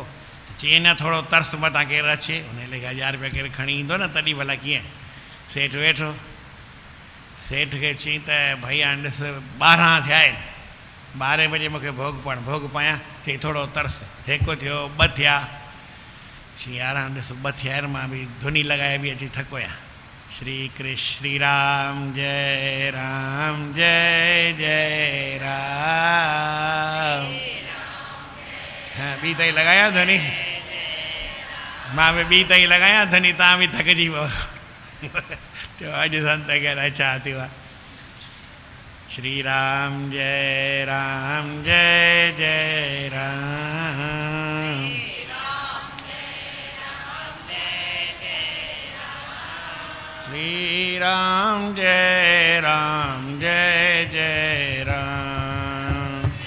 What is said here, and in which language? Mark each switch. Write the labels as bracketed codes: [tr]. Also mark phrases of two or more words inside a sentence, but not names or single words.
[sd] चई न थोरो तर्स मथां केरु अचे, हुन लेखे 1000 रुपया केरु खणी ईंदो न, तॾहिं भला कीअं। सेठ वेठो, सेठ खे चई त भई हाणे ॾिस 12 थिया आहिनि, 12 बजे मूंखे भोग पायां। चई थोरो तर्स, हिकु थियो, 2 थिया। चई यार ॾिस 2 थिया आहिनि, मां बि धुनी लॻाए बि अची थको आहियां। [sa] श्री कृष्ण श्री राम जय जय राम। [sd] हाँ ॿी ताईं लॻायां धुनी, मां बि ॿी ताईं लॻायां धुनी, तव्हां बि थकिजी पओ। चयो अॼु संत खे अलाए छा थियो आहे। [sa] श्री राम जय जय राम। श्री राम जय जय राम।